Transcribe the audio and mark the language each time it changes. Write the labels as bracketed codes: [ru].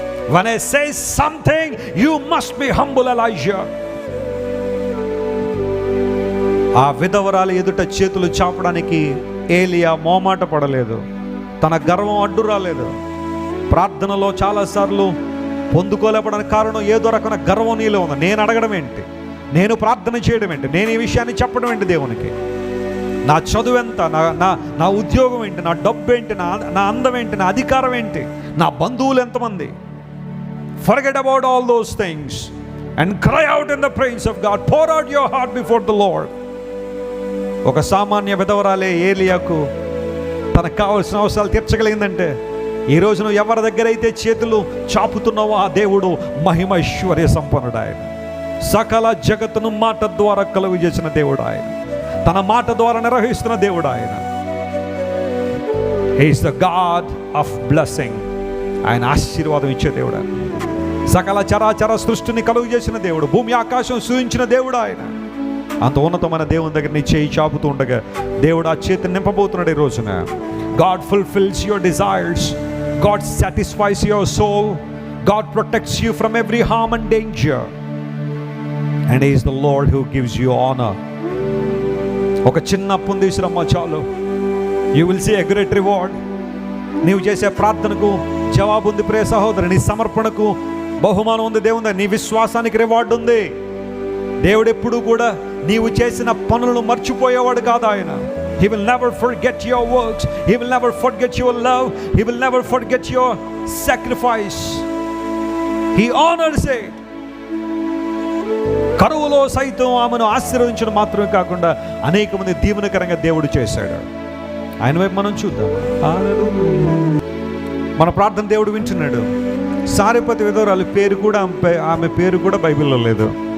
[en] when I say something, you must be humble, Elijah. [te] ఆ విధవరాలు ఎదుట చేతులు చాపడానికి ఏలియా మోమాట పడలేదు. తన గర్వం అడ్డు రాలేదు. ప్రార్థనలో చాలాసార్లు పొందుకోలేపడానికి కారణం ఏదో రకమైన గర్వం నీలో ఉంది. నేను అడగడం ఏంటి, నేను ప్రార్థన చేయడం ఏంటి, నేను ఈ విషయాన్ని చెప్పడం ఏంటి దేవునికి? నా చదువు ఎంత, నా ఉద్యోగం ఏంటి, నా డబ్బు ఏంటి, నా అందం ఏంటి, నా అధికారం ఏంటి, నా బంధువులు ఎంతమంది? [en] Forget about all those things and cry out in the presence of God. Pour out your heart before the Lord. [te] ఒక సామాన్య విధవరాలే ఏలియాకు తనకు కావాల్సిన అవసరాలు తీర్చగలిగిందంటే, ఈరోజు నువ్వు ఎవరి దగ్గర అయితే చేతులు చాపుతున్నావో ఆ దేవుడు మహిమైశ్వర్య సంపన్నుడు. ఆయన సకల జగత్తును మాట ద్వారా కలుగు చేసిన దేవుడు. ఆయన తన మాట ద్వారా నిర్వహిస్తున్న దేవుడు. [en] ఆయన He is the God of blessing. [te] ఆయన ఆశీర్వాదం ఇచ్చే దేవుడు. సకల చరాచర సృష్టిని కలుగు చేసిన దేవుడు, భూమి ఆకాశం సూచించిన దేవుడు. ఆయన అంత ఉన్నతమైన దేవుని దగ్గర నీ చేయి చాపుతూ ఉండగా దేవుడు ఆ చేతిని నింపబోతున్నాడు ఈ రోజున. [en] God fulfills your desires. God satisfies your soul. God protects you from every harm and danger. And He is the Lord who gives you honor. [te] ఒక చిన్న అప్పును తీసురమ్మా చాలు. [en] You will see a great reward. [te] నీవు చేసే ప్రార్థనకు జవాబు ఉంది ప్రియ సహోదరు. నీ సమర్పణకు బహుమానం ఉంది దేవుని. నీ విశ్వాసానికి రివార్డు ఉంది. దేవుడు ఎప్పుడు కూడా నీవు చేసిన పనులను మర్చిపోయేవాడు కాదు. [en] ఆయన He will never forget your works. He will never forget your love. He will never forget your sacrifice. He honors it. [te] కరువులో సైతం ఆమెను ఆశీర్వదించడం మాత్రమే కాకుండా అనేక మంది దీవెనకరంగా దేవుడు చేశాడు. ఆయన వైపు మనం చూద్దాం. మన ప్రార్థన దేవుడు వింటున్నాడు. సారెపతి విధవరాలు పేరు కూడా, ఆమె పేరు కూడా బైబిల్లో లేదు.